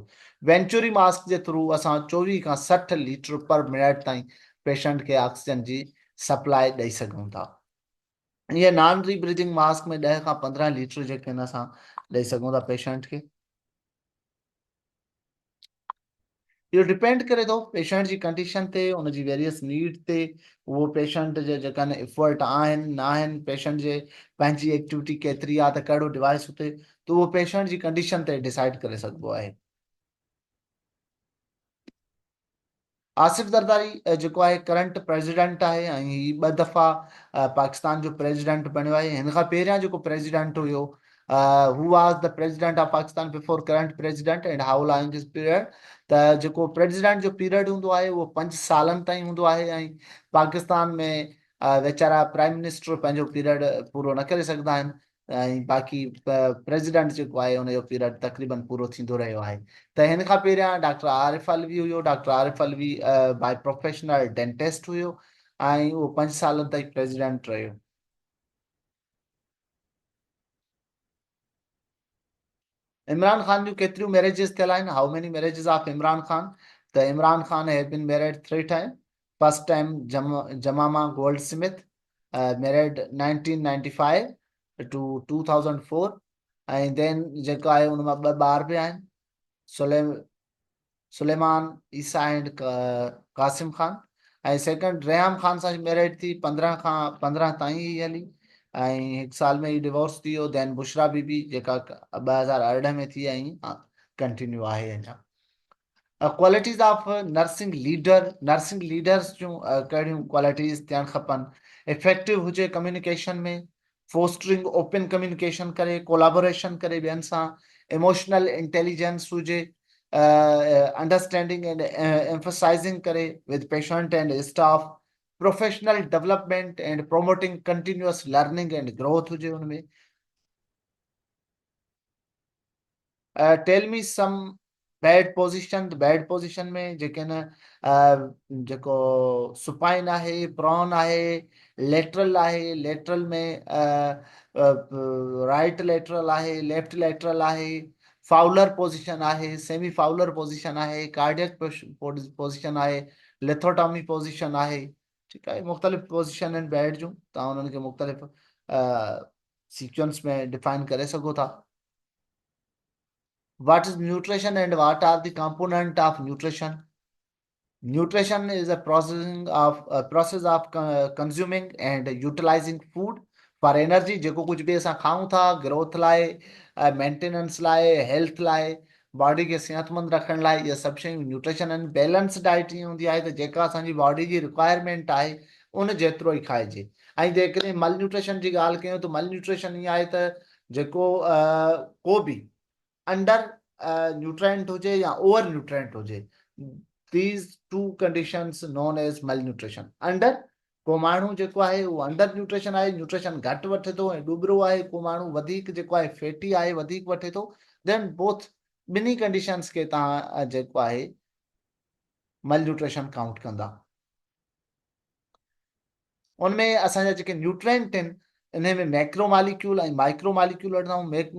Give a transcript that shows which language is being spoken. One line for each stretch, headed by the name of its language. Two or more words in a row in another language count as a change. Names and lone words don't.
English: venturi mask
Sindhi: जे थ्रू असां 24 खां 60
English: liter per minute
Sindhi: ताईं पेशेंट खे ऑक्सीजन जी सप्लाई ॾेई सघूं था। इहे
English: non rebreathing mask
Sindhi: में 10 खां 15 लीटर जेके आहिनि असां ॾेई सघूं था पेशेंट खे। इहो डिपेंड करे थो पेशेंट जी कंडीशन ते, उनजी
English: various need
Sindhi: ते, उहो पेशेंट जे जेका एफर्ट आहिनि न आहिनि, पेशेंट जे पंहिंजी एक्टिविटी केतिरी आहे, त कहिड़ो डिवाइस हुते, त उहो पेशेंट जी कंडीशन ते डिसाइड करे सघिबो आहे। आसिफ जरदारी जेको आहे
English: current president
Sindhi: आहे, ऐं हीउ 2 दफ़ा पाकिस्तान जो प्रेसिडेंट बणियो आहे। हिन खां पहिरियां जेको प्रेसिडेंट हुयो,
English: who was the president of Pakistan before current president and how long his period.
Sindhi: त जेको प्रेसिडेंट जो पीरियड हूंदो आहे उहो 5 सालनि ताईं हूंदो आहे, ऐं पाकिस्तान में वीचारा
English: prime minister
Sindhi: पंहिंजो पीरियड पूरो न करे सघंदा आहिनि, ऐं बाक़ी प्रेसिडेंट जेको आहे हुनजो पीरियड तक़रीबन पूरो थींदो रहियो आहे। त हिन खां पहिरियां डॉक्टर आरिफ अलवी हुयो। डॉक्टर आरिफ अलवी
English: by professional dentist
Sindhi: हुयो, ऐं उहो 5 सालनि ताईं प्रेसिडेंट रहियो। इमरान खान जूं केतिरियूं मैरिजेस थियल आहिनि?
English: how many marriages of Imran Khan? त Imran Khan have been married 3 time। first time Jamama Gold Smith, married 1995 to 2004,
Sindhi: ऐं देन जेका आहे उन मां 2 ॿार बि आहिनि, सुले सुलेमान ईसा एंड कासिम खान। ऐं सेकंड रेहाम खान सां मैरिड थी 15 ताईं ई हली, ऐं 1 साल में ई डिवोर्स थी वियो। देन बुशरा बीबी जेका 2018 में थी, ऐं कंटिन्यू आहे अञा।
English: qualities of nursing leader. nursing leaders
Sindhi: जूं कहिड़ियूं क्वालिटीज़ थियणु खपनि? इफेक्टिव हुजे कम्युनिकेशन में,
English: fostering open communication
Sindhi: करे, कोलाबोरेशन करे ॿियनि सां,
English: emotional intelligence
Sindhi: हुजे,
English: understanding and emphasizing करे with patient and staff, professional development and promoting continuous learning and growth
Sindhi: हुजे हुनमें।
English: tell me some bed position. bed position
Sindhi: में जेके न जेको सुपाइन आहे, प्रॉन आहे, लेटरल आहे, लेटरल में
English: right lateral
Sindhi: आहे,
English: left lateral
Sindhi: आहे,
English: Fowler position
Sindhi: आहे,
English: semi Fowler position
Sindhi: आहे,
English: cardiac position
Sindhi: आहे,
English: lithotomy position
Sindhi: आहे। ठीकु आहे, मुख़्तलिफ़ पोजीशन आहिनि बैड जूं, तव्हां उन्हनि खे मुख़्तलिफ़ सीक्वेंस में डिफाइन करे सघो था।
English: What is nutrition and what are the component of nutrition? Nutrition is a process of consuming and utilizing food for energy।
Sindhi: जेको कुछ भी असां खाऊं था ग्रोथ लाइ, मेंटेनेंस लाइ, हेल्थ लाइ, बॉडी खे सेहतमंद रखण लाइ, इहे सभु शयूं न्यूट्रिशन आहिनि।
English: balance diet
Sindhi: ईअं हूंदी आहे त जेका असांजी बॉडी जी रिक्वायरमेंट आहे उन जेतिरो ई खाइजे। ऐं जेकॾहिं
English: mal nutrition
Sindhi: जी ॻाल्हि कयूं त
English: mal nutrition
Sindhi: ईअं आहे त जेको को बि
English: under nutrient
Sindhi: हुजे या
English: over nutrient
Sindhi: हुजे,
English: these two conditions known as malnutrition।
Sindhi: अंडर, को माण्हू जेको आहे उहो
English: under nutrition
Sindhi: आहे, न्यूट्रिशन घटि वठे थो ऐं ॾुबरो आहे। को माण्हू वधीक जेको आहे फैटी आहे, वधीक वठे थो।
English: then both
Sindhi: ॿिन्ही कंडीशंस खे तव्हां जेको आहे
English: mal nutrition count
Sindhi: कंदा। उनमें असांजा जेके न्यूट्रेंट आहिनि, इन में
English: macro molecule
Sindhi: ऐं
English: micro molecule
Sindhi: वठंदा आहियूं।